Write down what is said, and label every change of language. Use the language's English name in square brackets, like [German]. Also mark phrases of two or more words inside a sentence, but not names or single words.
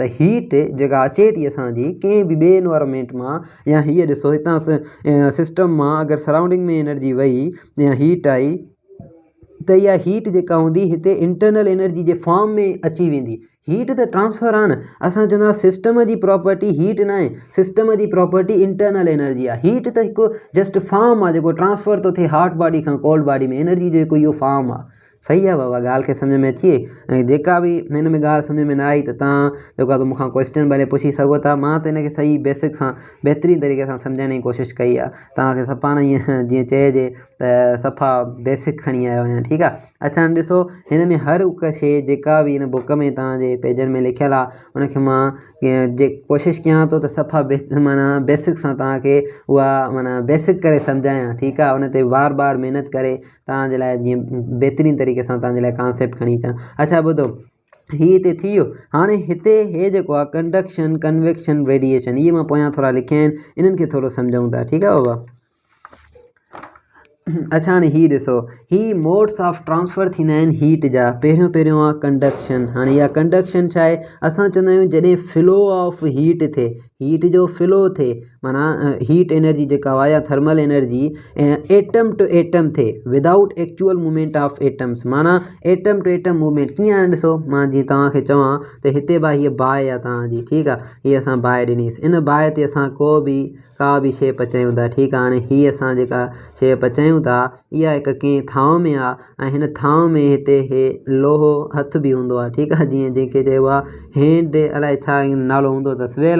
[Sindhi] त हीट जेका अचे थी असांजी कंहिं बि ॿिए एनवायरमेंट मां, या हीअ ॾिसो हितां सिस्टम मां अगरि सराउंडिंग में एनर्जी वई या हीट आई, त इहा हीट जेका हूंदी हिते [English] internal energy [Sindhi] जे फॉर्म में अची वेंदी। हीट त ट्रांसफर आहे न, असां चवंदा सिस्टम जी [English] property heat [Sindhi] न आहे, सिस्टम जी [English] property internal energy [Sindhi] आहे। हीट त हिकु [English] just form [Sindhi] आहे जेको ट्रांसफर थो थिए [English] hot body [Sindhi] खां [English] cold body [Sindhi] में, एनर्जी जो हिकु इहो फॉर्म आहे। सही आहे बाबा, ॻाल्हि खे सम्झ में अचे। ऐं जेका बि हिन में ॻाल्हि सम्झ में न आई त तव्हां जेको आहे मूंखां क्वेश्चन भले पुछी सघो था। मां त हिनखे सही बेसिक सां बहितरीनु तरीक़े सां सम्झाइण जी कोशिशि कई आहे, तव्हांखे सफ़ा न ईअं जीअं चइजे त सफ़ा बेसिक खणी आयो आहियां, ठीकु आहे। अच्छा हाणे ॾिसो हिन में हर हिकु शइ जेका बि हिन बुक में तव्हांजे पेजनि में लिखियलु आहे उनखे मां कोशिशि कयां थो त सफ़ा माना बेसिक सां तव्हांखे उहा माना बेसिक करे सम्झायां, ठीकु आहे। उन ते बार बार महिनत करे तव्हांजे लाइ जीअं बहितरीनु तरीक़े सां तव्हांजे लाइ कॉन्सेप्ट खणी अचां। अच्छा ॿुधो, हीअ हिते थी वियो। हाणे हिते हे जेको आहे [English] conduction, convection, radiation, [Sindhi] इहे मां पोयां थोरा लिखिया आहिनि, इन्हनि खे थोरो सम्झूं था, ठीकु आहे बाबा। अच्छा हाणे हीअ ॾिसो, ही [English] modes of transfer [Sindhi] थींदा आहिनि हीट जा। पहिरियों आहे कंडक्शन। हाणे इहा कंडक्शन छा आहे, असां चवंदा आहियूं जॾहिं [English] flow of heat [Sindhi] थिए, हीट जो फ्लो थिए, माना [English] heat energy [Sindhi] जेका आहे या [English] thermal energy atom to atom [Sindhi] थिए [English] without actual movement of atoms, [Sindhi] माना [English] atom to atom movement [Sindhi] कीअं आहे ॾिसो। मां जीअं तव्हांखे चवां त हिते बा हीअ बाहि आहे तव्हांजी, ठीकु आहे, हीअ असां बाहि ॾिनीसीं, इन बाहि ते असां का बि शइ पचायूं था, ठीकु आहे। हाणे हीअ असां जेका शइ पचायूं था इहा हिकु कंहिं थांव में आहे, ऐं हिन थांव में हिते हे लोहो हथ बि हूंदो आहे, ठीकु आहे, जीअं जंहिंखे चइबो आहे हैंड, अलाए छा नालो हूंदो अथसि वेल।